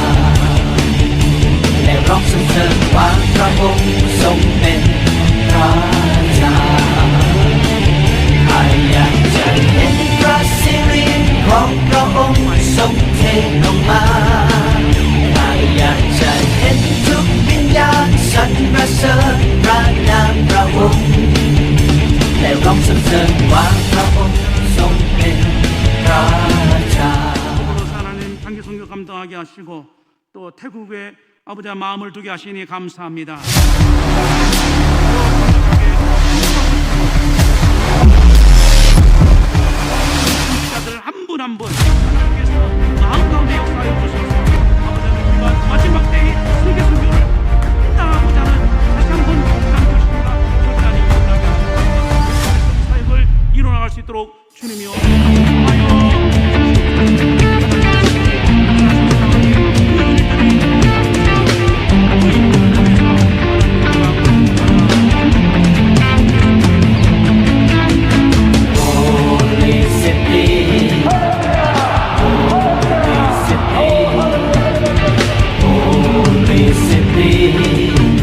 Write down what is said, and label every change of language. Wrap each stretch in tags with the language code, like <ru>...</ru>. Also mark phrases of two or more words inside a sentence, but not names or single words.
<th>และร้องสรรเสริญว่าพระองค์ทรงเป็นพระเจ้าอยากจะเห็นพระสิริของพระองค์ทรงเทลงมาอยากจะเห็นทุกวิญญาณสรรเสริญพระนามพระองค์และร้องสรรเสริญว่าพระองค์ทรงเป็นพระเจ้า</th> <ko>하나님 단기 선교 감당하게 하시고 또 태국에 아버지의 마음을 두게 하시니 감사합니다. 자들 한 분 한 분 하나님께서 마음 가운데 역사해 주셔서 아버지는 우리가 마지막 때에 세계 선교를 감당하고자 하는 다시 한번 강한 것입니다. 하나님 감당하게 하시고 사역을 이뤄나갈 수 있도록 주님이여 Holy City Holy City Holy City</ko>